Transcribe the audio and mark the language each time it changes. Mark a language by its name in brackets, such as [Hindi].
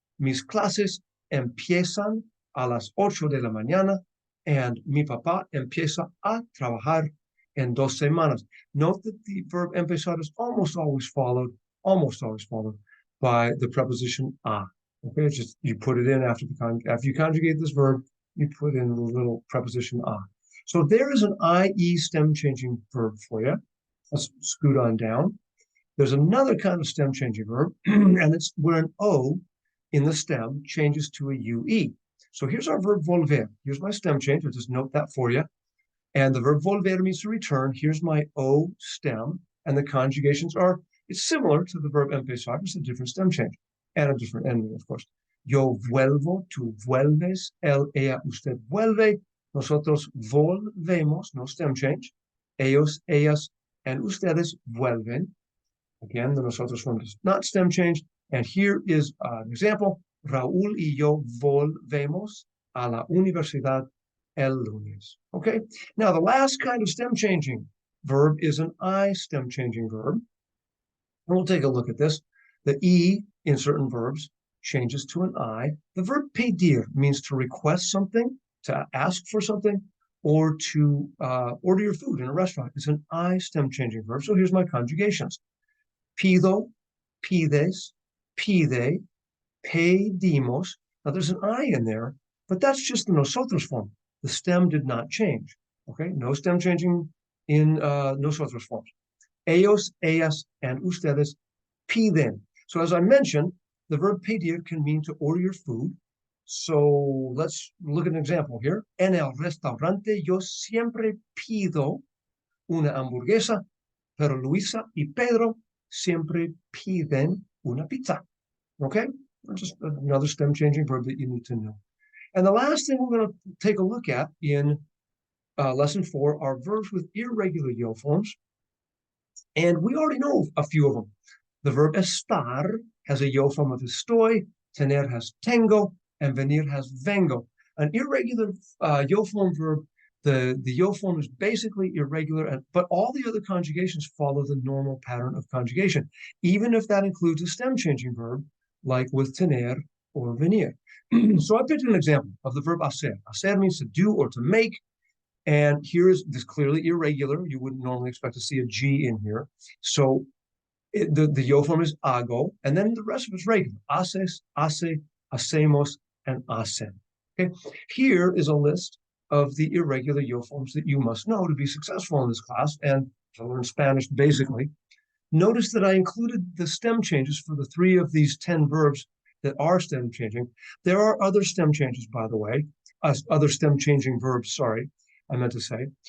[Spanish] Mis clases empiezan a las 8 de la mañana, and mi papá empieza a trabajar en 2 semanas. [English] Note that the verb empezar is almost always followed by the preposition a. Okay, it's just you put it in after you conjugate this verb, you put in the little preposition a. So there is an IE stem changing verb for you. Let's scoot on down. There's another kind of stem changing verb, and it's where an O in the stem changes to a UE. So here's our verb volver. Here's my stem change. I'll just note that for you. And the verb volver means to return. Here's my O stem. And the conjugations it's similar to the verb empezar, just a different stem change and a different ending, of course. [Spanish] Yo vuelvo, tú vuelves, él, ella, usted vuelve, nosotros volvemos, [English] no stem change. Ellos, ellas, and ustedes vuelven. Again, the nosotros form does not stem change. And here is an example. [Spanish] Raúl y yo volvemos a la universidad el lunes. [English] Okay. Now, the last kind of stem changing verb is an I stem changing verb. And we'll take a look at this. The E in certain verbs changes to an I. The verb pedir means to request something, to ask for something, or to order your food in a restaurant. It's an I stem changing verb. So here's my conjugations. Pido, pides, pide, pedimos. Now there's an I in there, but that's just the nosotros form. The stem did not change. Okay, no stem changing in nosotros forms. Ellos, ellas, and ustedes piden. So as I mentioned, the verb pedir can mean to order your food. So let's look at an example here. [Spanish] En el restaurante yo siempre pido una hamburguesa, pero Luisa y Pedro siempre piden una pizza. [English] Okay? Just another stem changing verb that you need to know. And the last thing we're going to take a look at in lesson 4 are verbs with irregular yo forms. And we already know a few of them. The verb estar has a yo form of estoy, tener has tengo, and venir has vengo. An irregular yo form verb, the yo form is basically irregular, but all the other conjugations follow the normal pattern of conjugation, even if that includes a stem changing verb, like with tener or venir. So I picked an example of the verb hacer. Hacer means to do or to make. And here is this clearly irregular. You wouldn't normally expect to see a G in here. So the yo form is hago, and then the rest of it's regular. [Spanish] Haces, hace, hacemos, and hacen. [English] Okay. Here is a list of the irregular yo forms that you must know to be successful in this class and to learn Spanish basically. Notice that I included the stem changes for the 3 of these 10 verbs that are stem changing. There are other stem changes, by the way, other stem changing verbs, sorry, I meant to say.